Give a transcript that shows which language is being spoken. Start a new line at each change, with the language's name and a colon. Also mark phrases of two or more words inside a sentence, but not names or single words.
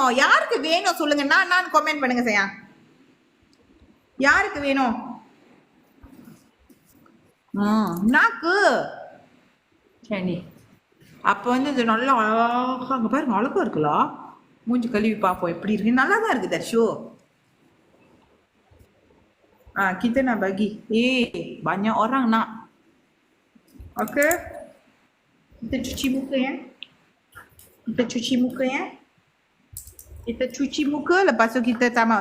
Tamil: யாருக்கு வேணும் சொல்லுங்க, நான் கமெண்ட் பண்ணுங்க செய்யா. யாருக்கு வேணும்? நாக்கு சரி. அப்ப வந்து இது நல்லா அழகா அங்க பாருங்க, அழகா இருக்குல்ல. மூஞ்சி கழுவி பார்ப்போம் எப்படி இருக்கு. நல்லா தான் இருக்கு தர்ஷு.
Malay: Kita nak bagi. Banyak orang nak. Okay. Kita cuci muka ya. Kita cuci muka ya. Kita cuci muka lepas tu kita tambah.